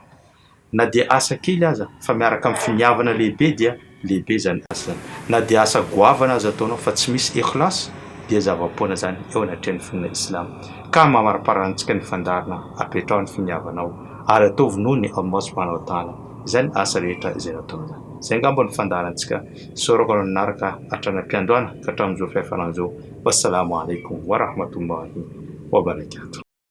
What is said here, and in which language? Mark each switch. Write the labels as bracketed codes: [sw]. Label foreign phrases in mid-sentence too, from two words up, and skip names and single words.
[mg] Na dia asa kely aza fa miaraka amin'ny finiavana lehibe dia lehibe zany asa zany. Na dia asa goavana aza ataonao fa tsy misy ikhlas dia zava-poana zany eo anatrehan'ny fonina islam ka mamariparantsika ny fandarina apetrao ny finiavanao ary ataovy noho ny Allah [ar] سبحانه وتعالى [mg] izany asa rehetra izay nataona zany. Izay ngamba ny fandaharantsika sorako ny naraka hatrany am-piandohana ka hatramin'izao fihafaran'izao. [ar] والسلام عليكم ورحمة الله وبركاته.